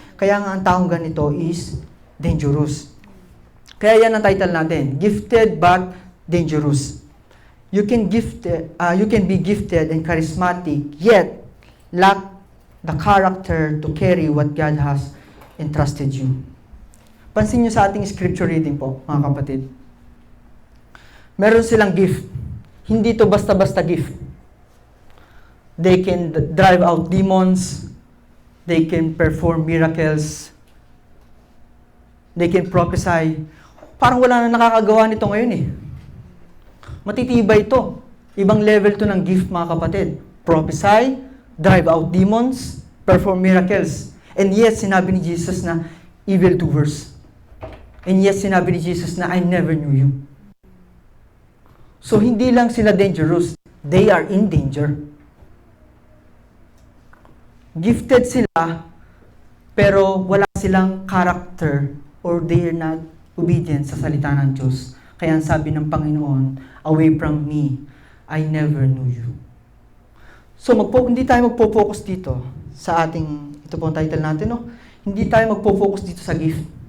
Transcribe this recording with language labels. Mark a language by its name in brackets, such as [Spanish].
[Filipino] Kaya nga ang taong ganito [English] is dangerous. [Filipino] Kaya yan ang title natin, Gifted but Dangerous. [English] You can be gifted and charismatic, yet lack the character to carry what God has entrusted you. [Filipino] Pansin nyo sa ating scripture reading po, mga kapatid. Meron silang gift. Hindi to basta-basta gift. [English] They can drive out demons. They can perform miracles. They can prophesy. [Filipino] Parang wala na nakakagawa nito ngayon Matitibay ito. Ibang level to ng gift, mga kapatid. [English] Prophesy, drive out demons, perform miracles. And yes, [Filipino] sinabi ni Jesus na evildoers. [English] And yes, [Filipino] sinabi ni Jesus na [English] I never knew you. So, [Filipino] hindi lang sila [English] dangerous. They are in danger. [Filipino] Gifted sila, pero wala silang character [English] or they are not obedient [Filipino] sa salita ng Diyos. Kaya ang sabi ng Panginoon, [English] away from me, I never knew you. [Filipino] So, hindi tayo magpo-focus dito sa ito po ang title natin, Hindi tayo magpo-focus dito sa gift.